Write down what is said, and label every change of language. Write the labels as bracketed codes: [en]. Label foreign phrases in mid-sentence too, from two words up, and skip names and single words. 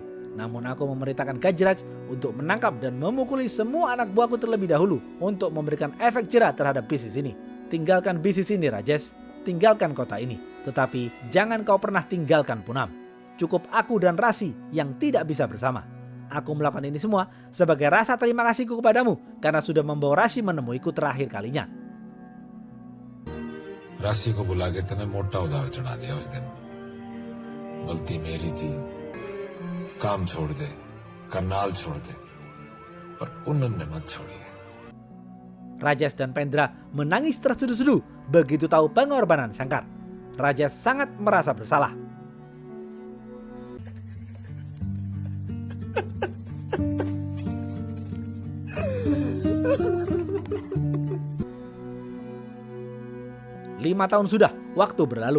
[id] Namun aku memerintahkan Gajraj untuk menangkap dan memukuli semua anak buahku terlebih dahulu untuk memberikan efek jera terhadap bisnis ini. Tinggalkan bisnis ini Rajesh, tinggalkan kota ini. Tetapi jangan kau pernah tinggalkan Poonam. Cukup aku dan Rasi yang tidak bisa bersama. Aku melakukan ini semua sebagai rasa terima kasihku kepadamu karena sudah membawa Rasi menemuiku terakhir kalinya. [hi] राशि को बुला के तूने मोटा उधार चढ़ा दिया उस दिन। गलती मेरी थी। काम छोड़ दे, करनाल छोड़ दे, पर पूनम ने मत छोड़ी। [id] Rajesh dan Pendra menangis terseduh-seduh begitu tahu pengorbanan Shankar. Rajesh sangat merasa bersalah. Lima tahun sudah waktu berlalu.